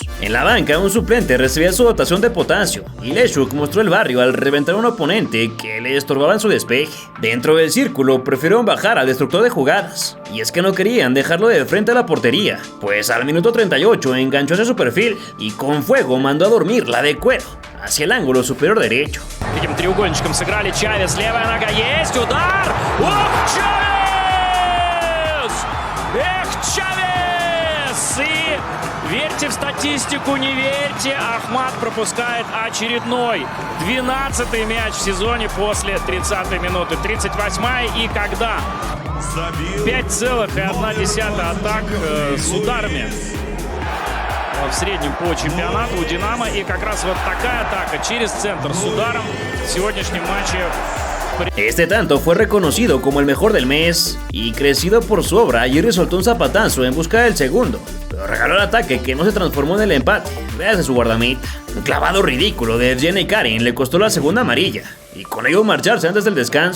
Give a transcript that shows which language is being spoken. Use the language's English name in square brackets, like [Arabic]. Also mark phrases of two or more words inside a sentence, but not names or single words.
[Spanish] En la banca, un suplente recibía su dotación de potasio, y Leshuk mostró el barrio al reventar a un oponente que le estorbaba en su despeje. Dentro del círculo, prefirieron bajar al destructor de jugadas, y es que no querían dejarlo de frente a la portería, pues al minuto 38 enganchó hacia su perfil, y con fuego mandó a dormir la de cuero hacia el ángulo superior derecho. [Russian] Таким треугольничком сыграли. Чавес, левая нога есть, удар! Ох, Чавес! Эх, Чавес! И верьте в статистику, не верьте, Ахмат пропускает очередной 12-й мяч в сезоне после 30-й минуты. 38-я, и когда 5,1 атак с ударами в среднем по чемпионату у «Динамо». И как раз вот такая атака через центр с ударом в сегодняшнем матче. [Spanish] Este tanto fue reconocido como el mejor del mes, y crecido por su obra, Jerry soltó un zapatazo en busca del segundo, pero regaló el ataque que no se transformó en el empate, gracias a su guardameta. Un clavado ridículo de Evgeny Karin le costó la segunda amarilla, y con ello marcharse antes del descanso.